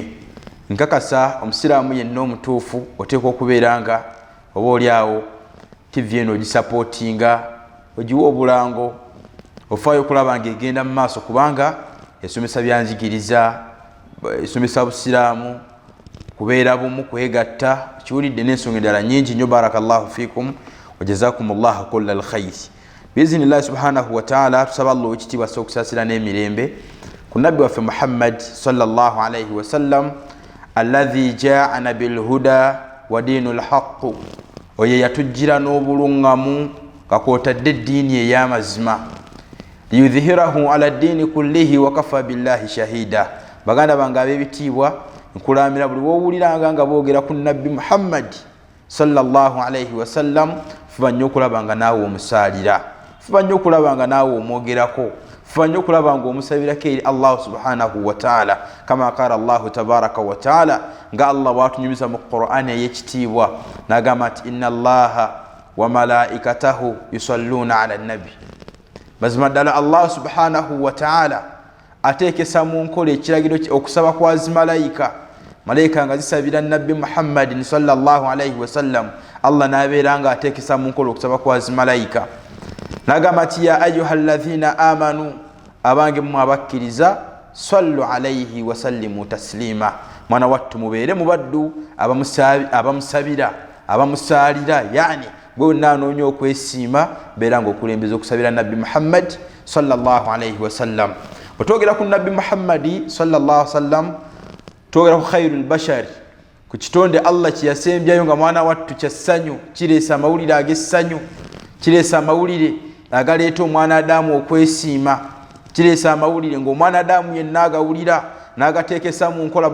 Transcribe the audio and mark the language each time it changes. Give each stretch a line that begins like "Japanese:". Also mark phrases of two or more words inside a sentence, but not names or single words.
Ganda: Nkakasa omusiraamu yenna omutuufu oteekwa okubeera nga oba oliawo TV eno ogisapootinga, ogiwa obulango, ofaayo okulaba nga egenda mu maaso, kubanga esomesa byanjigiriza, esomesa busiraamu, kubeera bumu, kwegatta. Kiwulidde n'ensonga endala nnyingi nnyo.
Arabic: بارك الله فيكم وجزاكم الله كل الخير. بإذن الله سبحانه وتعالى.
Ganda: Tusaba Allah ow'ekitiibwa asobola okusaasira n'emirembe ku nabbi waffe Muhammad
Arabic: صلى الله عليه وسلم الذي جاءنا بالهدى ودين الحق,
Ganda: oye yatujjira n'obulungamu kakwotadde eddiini ey'amazima,
Arabic: ليظهره على الدين كله وكفى بالله شهيدا.
Ganda: baganda bange ab'ebitiibwa, nkulamira buli wowuliranga nga boogera ku nabbi Muhammad
Arabic: صلى الله عليه وسلم,
Ganda: fuba nnyo okulaba nga naawe omusaalira, fuba nnyo okulaba nga naawe omwogerako, fuba nnyo okulaba nga omusabirako eri
Arabic: الله سبحانه وتعالى كما قال الله تبارك وتعالى,
Ganda: kama qala Allah tabaraka wa ta'ala, nga Allah bwatunyumiza mu Qur'an ey'ekitiibwa n'agamba nti
Arabic: إن الله وملائكته يصلون على النبي.
Ganda: Mazima ddala
Arabic: الله سبحانه وتعالى
Ganda: ateekesa mu nkola ekiragiro okusaba kwa zimalayika, malayika nga zisabira nabbi Muhammadin
Arabic: صلى الله عليه وسلم,
Ganda: Allah n'abeera nga ateekesa mu nkola okusaba kwa zimalayika. N'agamba nti
Arabic: يا أيها الذين آمنوا,
Ganda: abange mmwe abakkiriza,
Arabic: صلوا عليه وسلموا تسليما.
Ganda: Mwana wattu mubeere mubaddu abamusabira abamusaalira, yani gwe wonna anoonya okwesiima beera nga okulembeza okusabira nabbi Muhammad
Arabic: صلى الله عليه وسلم.
Ganda: Bwetwogera ku nabbi Muhammadi
Arabic: صلى الله عليه وسلم,
Ganda: twogera ku
Arabic: خير البشر,
Ganda: ku kitonde Allah kyeyasembyayo nga mwana wattu kyassanyu, kireesa amawulire ag'essanyu, kireesa amawulire agaleeta omwana Adamu okwesiima, kireesa amawulire ng'omwana Adamu yenna agawulira n'agateekesa mu nkola.